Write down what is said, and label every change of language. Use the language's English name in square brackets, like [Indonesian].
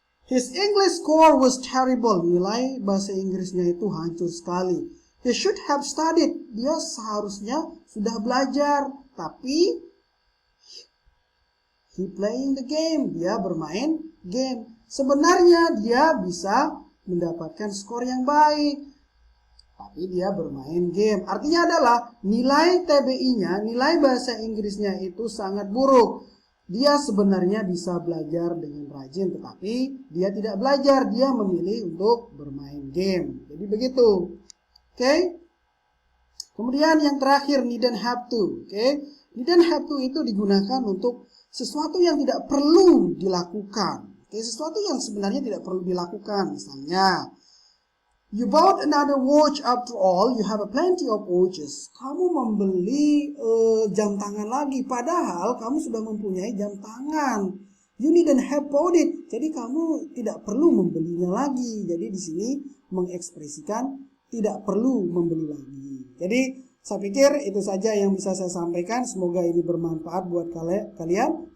[English] His English score was terrible. [Indonesian] Nilai bahasa Inggrisnya itu hancur sekali. [English] He should have studied. [Indonesian] Dia seharusnya sudah belajar. Tapi [English] he playing the game. [Indonesian] Dia bermain game. Sebenarnya dia bisa mendapatkan skor yang baik. Tapi dia bermain game. Artinya adalah nilai TBI-nya, nilai bahasa Inggrisnya itu sangat buruk. Dia sebenarnya bisa belajar dengan rajin. Tetapi dia tidak belajar. Dia memilih untuk bermain game. Jadi begitu. Oke. Kemudian yang terakhir, [English] needn't have to. [Indonesian] Oke. [English] Needn't have to [Indonesian] itu digunakan untuk sesuatu yang tidak perlu dilakukan. Oke, sesuatu yang sebenarnya tidak perlu dilakukan. Misalnya, [English] you bought another watch after all, you have a plenty of watches. [Indonesian] Kamu membeli jam tangan lagi, padahal kamu sudah mempunyai jam tangan. [English] You needn't have bought it. [Indonesian] Jadi kamu tidak perlu membelinya lagi. Jadi di sini mengekspresikan tidak perlu membeli lagi. Jadi saya pikir itu saja yang bisa saya sampaikan. Semoga ini bermanfaat buat kalian.